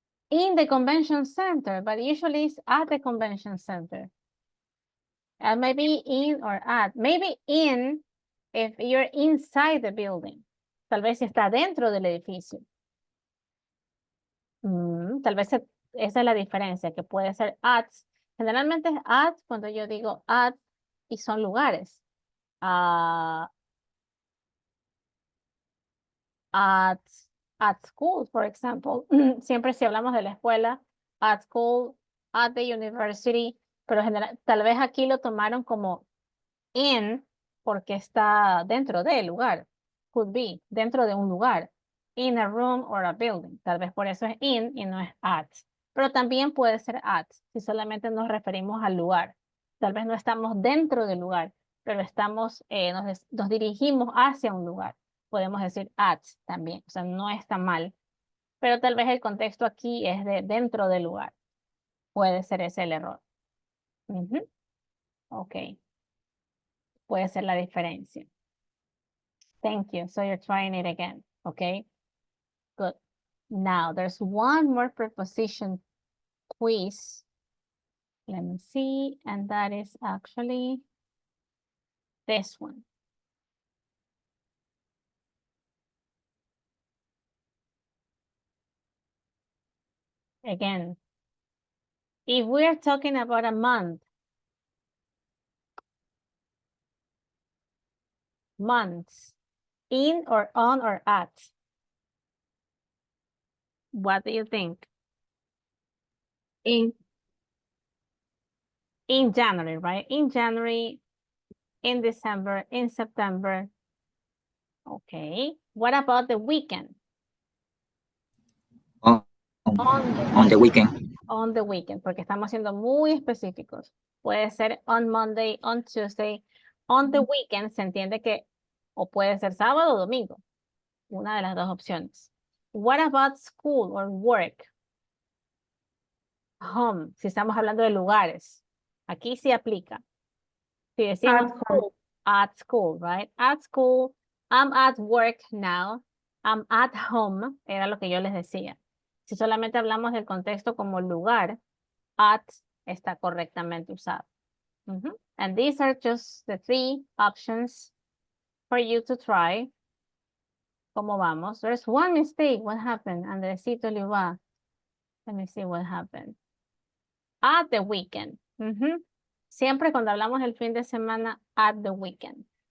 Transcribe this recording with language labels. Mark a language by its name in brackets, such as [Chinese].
[English] In the convention center, but usually it's at the convention center. And maybe in or at. Maybe in if you're inside the building. [Spanish] Tal vez si está dentro del edificio. Tal vez esa es la diferencia, que puede ser at. Generalmente es at cuando yo digo at y son lugares. [English] At school, for example. [Spanish] Siempre si hablamos de la escuela, [English] at school, at the university, [Spanish] pero tal vez aquí lo tomaron como in porque está dentro del lugar. [English] Could be, [Spanish] dentro de un lugar. [English] In a room or a building. [Spanish] Tal vez por eso es in y no es at. Pero también puede ser at, si solamente nos referimos al lugar. Tal vez no estamos dentro del lugar, pero estamos, nos dirigimos hacia un lugar. Podemos decir at también, o sea, no está mal. Pero tal vez el contexto aquí es de dentro del lugar. Puede ser ese el error. Ok. Puede ser la diferencia. [English] Thank you. So you're trying it again, okay? Good. Now, there's one more preposition quiz. Let me see, and that is actually this one. Again, if we're talking about a month, months, in or on or at, what do you think? In January, right? In January, in December, in September. Okay. What about the weekend? On the weekend. On the weekend, [Spanish] porque estamos siendo muy específicos. Puede ser [English] on Monday, on Tuesday. On the weekend [Spanish] se entiende que o puede ser sábado o domingo. Una de las dos opciones. [English] What about school or work? [Spanish] Home, si estamos hablando de lugares. Aquí sí aplica. Si decimos [English] at school, right? At school, I'm at work now. I'm at home, [Spanish] era lo que yo les decía. Si solamente hablamos del contexto como lugar, at está correctamente usado. [English] And these are just the 3 options for you to try. [Spanish] ¿Cómo vamos? [English] There's one mistake. What happened? Andresito Liva. Let me see what happened. At the weekend. [Spanish] Siempre cuando hablamos del fin de semana, [English] at the weekend.